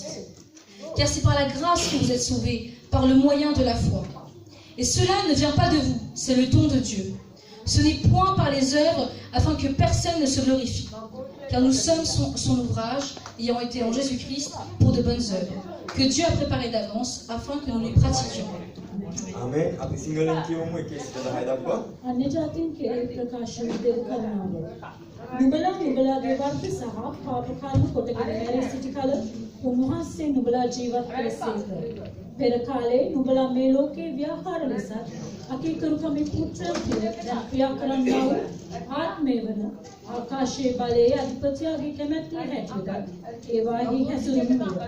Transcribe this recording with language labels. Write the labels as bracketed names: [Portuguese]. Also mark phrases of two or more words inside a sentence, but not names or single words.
[French] Car c'est par la grâce que vous êtes sauvés, par le moyen de la foi. Et cela ne vient pas de vous, c'est le don de Dieu. Ce n'est point par les œuvres, afin que personne ne se glorifie. car nous sommes son ouvrage, ayant été en Jésus-Christ pour de bonnes œuvres, que Dieu a préparées d'avance afin que nous les pratiquions. [Sinhala] Amen. අපි සිංහලෙන් කියමු 1:10 දක්වා. අන්‍ය ජාතීන් කෙරෙහි ප්‍රකාශ දෙල් කරනවාද නුඹලාගේ වර්ග සහ පාප කර්ම කොටගෙන මැරී සිටි කල උන්වහන්සේ නුඹලා ජීවත් කළසේක. පෙර කාලේ නුඹලා මේ ලෝකේ ව්‍යාපාර ලෙස අකීකරුකමේ පුත්‍රයන් කියලා ක්‍රියා කරන්නා වූ ආත්මය වන ආකාශයේ බලයේ අධිපතියාගේ කැමැත්ත හැටියට ඒවාෙහි හැසිරෙන්නේ.